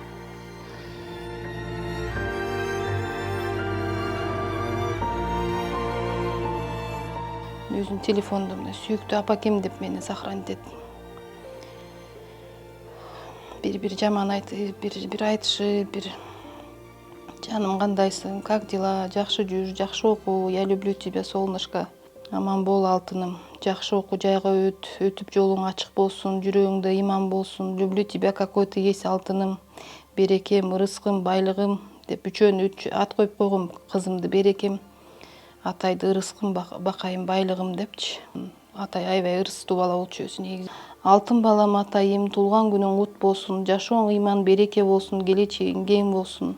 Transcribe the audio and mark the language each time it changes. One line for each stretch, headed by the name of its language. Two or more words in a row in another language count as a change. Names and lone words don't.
Kyrgyz: Өзүнүн телефонунда мына сүйүктүү апакем деп мени сохранить эт. Бир жаман айтып, бир айтышы, бир жаным кандайсың,
Russian: как дела,
Kyrgyz: жакшы жүр, жакшы окуу,
Russian: я люблю тебя, солнышко.
Kyrgyz: Аман бол алтыным, жакшы окуу, жайга өтүп жолуң ачык болсун, жүрөгүңдө иман болсун.
Russian: Люблю тебя, какой ты есть
Kyrgyz: алтыным, берекем, ырыскым, байлыгым деп үчөөнү ат коюп койгом, кызымды берекем. Атайды ырыскым, бакайым, байлыгым депчи. Атай аябай ырыстуу бала болчу өзү негизи. Алтын балам Атайым, туулган күнүң кут болсун, жашооң ыйман береке болсун, келечегиң кең болсун.